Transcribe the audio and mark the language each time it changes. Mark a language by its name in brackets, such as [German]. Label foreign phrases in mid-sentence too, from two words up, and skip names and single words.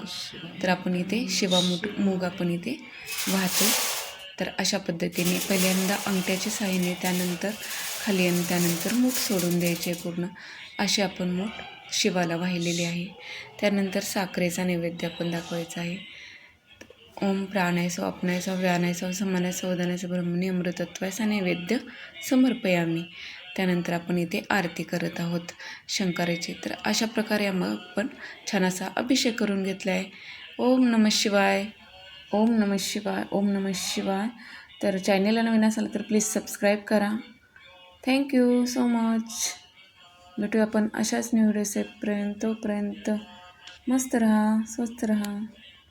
[Marathi] तर आपण इथे शिवामूठ मूग आपण इथे वाहतो. तर अशा पद्धतीने पहिल्यांदा अंगठ्याच्या साहाय्याने, त्यानंतर खाली आणि त्यानंतर मूठ सोडून द्यायचे पूर्ण. असे आपण मूठ शिवाला वाहिलेले आहे. त्यानंतर साखरेचा नैवेद्य आपण दाखवायचा आहे. [Sanskrit] ओम प्राणायसो अपनायसो व्यानायसो समानायसो वदनायसो ब्रह्मणी अमृतत्वायचा नैवेद्य समर्पयामी. [Marathi] त्यानंतर आपण इथे आरती करत आहोत शंकराची. तर अशा प्रकारे आपण छान असा अभिषेक करून घेतला आहे. [Sanskrit] ओम नमः शिवाय, ओम नमः शिवाय, ओम नमः शिवाय. [Marathi] तर चॅनलला नवीन असाल तर प्लीज सबस्क्राईब करा. [English] thank you so much. [Marathi] भेटूया आपण अशाच न्यू रेसिपीपर्यंत. तोपर्यंत मस्त राहा, स्वस्त राहा.